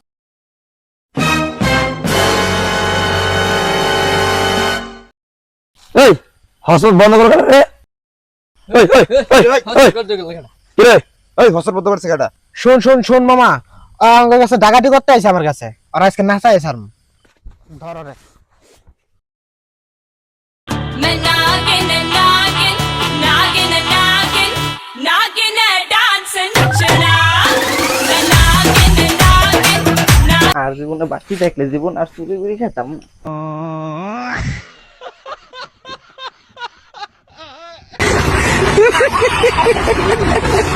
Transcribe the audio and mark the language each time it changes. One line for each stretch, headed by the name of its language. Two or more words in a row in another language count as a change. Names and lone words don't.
Bangla: এই হস্ত বন্ধ করলো কেডা রে? এই এই এই কি রে? এই হস্ত বদ্ধ করছে কেডা? শুন শুন শুন মামা, আমার কাছে ডাকাতি করতে আইছে আমার কাছে, আর আজকে নাচাই স্যার। ধরো রে।
Hindi: मैं नागिन नागिन नागिन नागिन नागिन डांस नचना मैं नागिन नागिन
Bangla: আর জীবনে বাকি থাকলে জীবন আর চুরি করে খেতাম না।